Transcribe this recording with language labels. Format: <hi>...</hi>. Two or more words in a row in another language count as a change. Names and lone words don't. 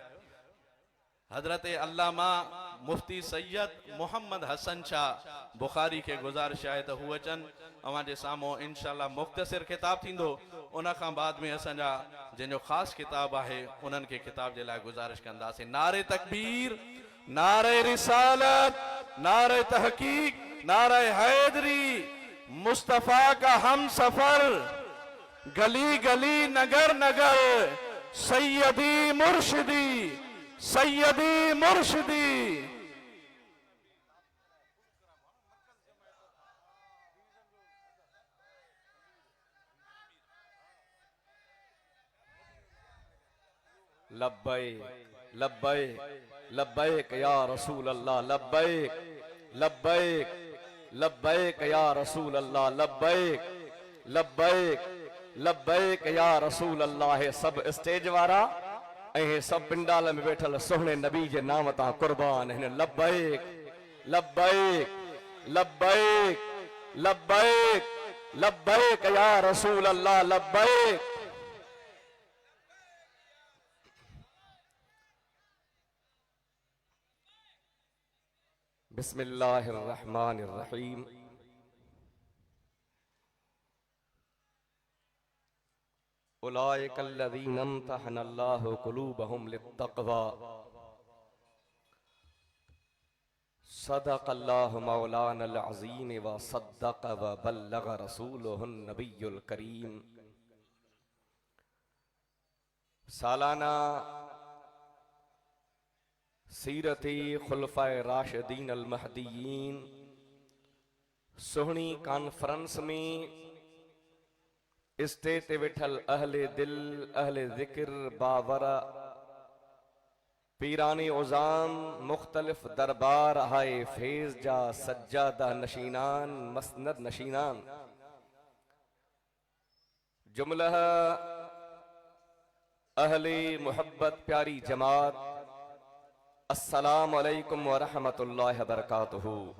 <sd>हज़रत अल्लामा मुफ्ती सैयद मोहम्मद हसन शाह बुखारी के गुज़ारिश आहे त हू अचनि अवां जे साम्हूं इंशाअल्लाह मुख़्तसिर खिताब थींदो। उन खां बाद में असांजा जिनजो ख़ासि किताब आहे उन्हनि खे खिताब जे लाइ गुज़ारिश कंदासीं।</sd> <ur>نعرۂ تکبیر، نعرۂ رسالت، نعرۂ تحقیق، نعرۂ حیدری، مصطفیٰ کا ہم سفر، گلی گلی نگر نگر، سیدی مرشدی، سیدی مرشدی.</ur> <ar>لبيك لبيك لبيك يا رسول الله، لبيك لبيك لبيك يا رسول الله، لبيك لبيك لبيك يا رسول الله.</ar> <sd>सब स्टेज वारा ऐं सब पिंडाल में बैठल सोहणे नबी जे नाम तां कुर्बान आहिनि।</sd> <ar>لبيك لبيك لبيك لبيك لبيك يا رسول الله، لبيك. बिस्मिल्लाहिर्रहमानिर्रहीम। أولئك الذين امتحن الله قلوبهم للتقوى صدق الله مولانا العظيم وصدق وبلغ رسوله النبي الكريم.</ar> <sd>सालाना सीरती खुलफ़ाए राशिदीन अल महदीयीन सोहनी कॉन्फ्रेंस में स्टेज ते वेठल अहले दिल, अहले ज़िक्र, बावरा, पीरानी उज़ाम, मुख्तलिफ दरबार हाय फैज़ जा सज्जादा नशीनान, मसनद नशीनान जुमला अहले मोहब्बत प्यारी जमात,</sd> <ar>السلام عليكم ورحمة الله وبركاته.</ar>